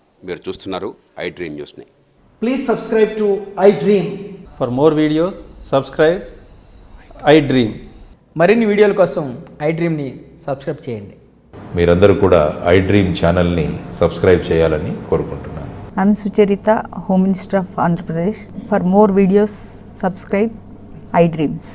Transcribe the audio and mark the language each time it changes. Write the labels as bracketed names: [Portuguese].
[Telugu] మీరు చూస్తున్నారు iDream న్యూస్ని. [English] Please subscribe to iDream. For more videos, subscribe iDream. [Telugu] మరిన్ని వీడియోల కోసం iDreamని సబ్స్క్రైబ్ చేయండి. మీరందరూ కూడా iDream ఛానల్ని సబ్స్క్రైబ్ చేయాలని కోరుకుంటున్నాను. [English] I'm Sucharita, Home Minister of Andhra Pradesh. For more videos, subscribe iDreams.